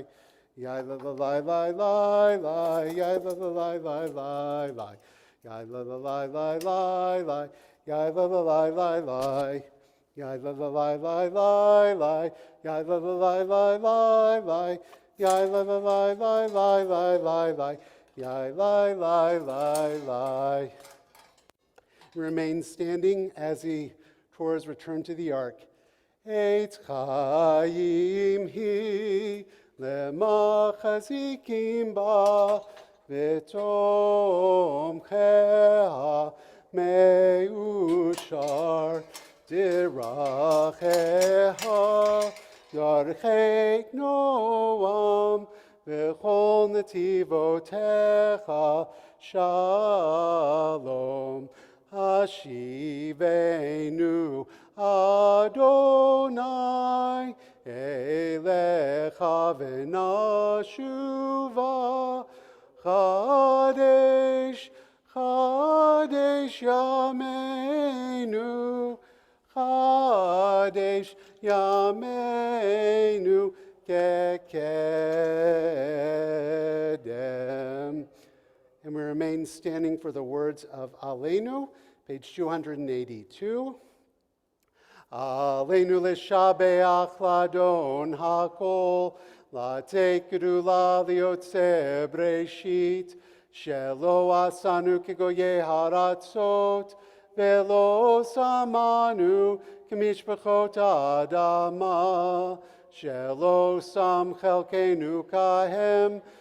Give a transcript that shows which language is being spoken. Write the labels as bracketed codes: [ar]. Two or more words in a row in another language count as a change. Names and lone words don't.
[en] Ya la la la la la la, ya la la la la la la, ya la la la la la la, ya la la la la la. Ya la la la la la la, ya la la la la la la, ya la la la la la la la la, ya la la la la. Remain standing as the Torahs return to the ark. [he] עץ חיים היא למחזיקים בה ותומכיה מאושר דרכיה דרכי נעם וכל נתיבותיה שלום. השיבנו ה' אליך ונשובה חדש חדש ימינו חדש ימינו כקדם. [en] And we remain standing for the words of Aleinu, page 282. [he] עלינו לשבח לאדון הכל, לתת גדלה ליוצר בראשית, שלא עשנו כגויי הארצות, ולא שמנו כמשפחות האדמה, שלא שם חלקנו כהם,